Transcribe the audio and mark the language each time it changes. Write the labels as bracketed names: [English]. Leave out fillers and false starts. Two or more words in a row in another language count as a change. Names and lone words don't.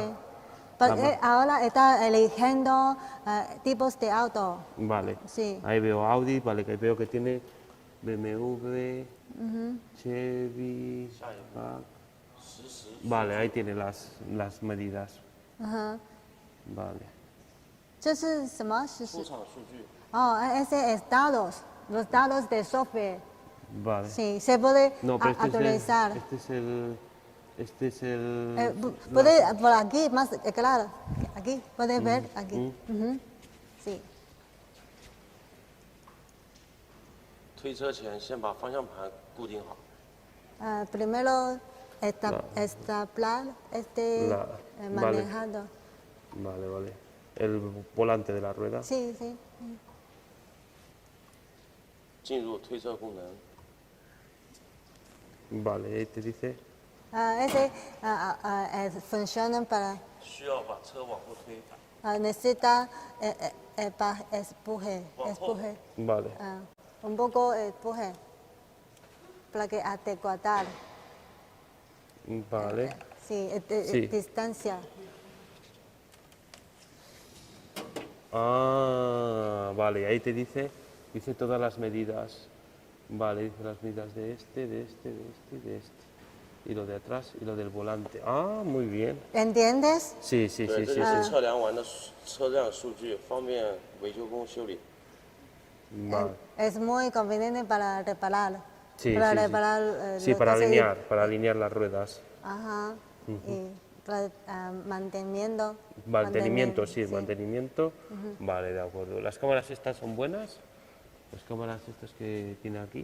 [Spanish] ahora está eligiendo tipos de auto. Vale. Sí. Ahí veo Audi, vale, que veo que tiene BMW, Chevy. Vale, ahí tiene las medidas. Ajá. Vale. [Chinese] 这是什么？是出厂数据。 [Spanish] Oh, ese es datos, los datos de software. Vale. Sí, se puede No, pero actualizar. Este es el... Puede por aquí, más claro. Aquí, puede ver aquí. Ujú. Sí. [Chinese] 推车前先把方向盘固定好。 [Spanish] Primero estaplar manejando. Vale, vale. El volante de la rueda. Sí, sí. [Chinese] 进入推车功能。 [Spanish] Vale, ahí te dice... Ese funciona para [Chinese] 需要把车往后推。 [Spanish] necesita empuje, Vale. un poco empuje para que adecuar. Vale. Sí, Sí. distancia. Ah, vale, ahí te dice todas las medidas. Vale, dice las medidas de este, de este, de este y de este. Y lo de atrás y lo del volante. Ah, muy bien. ¿Entiendes? Sí, sí, [Chinese] 对， [Spanish] sí, [Chinese] 这 [Spanish] sí, [Chinese] 就是 [Spanish] sí. [Chinese] 测量完的车辆数据，方便维修工修理。 [Spanish] Vale. Es muy conveniente para reparar. Sí, para sí, sí. reparar. Sí, lo para que se- alinear las ruedas. Ajá. Y para mantenimiento. Mantenimiento, sí, mantenimiento. Vale, de acuerdo. ¿Las cámaras estas son buenas? Las cámaras estas que tiene aquí.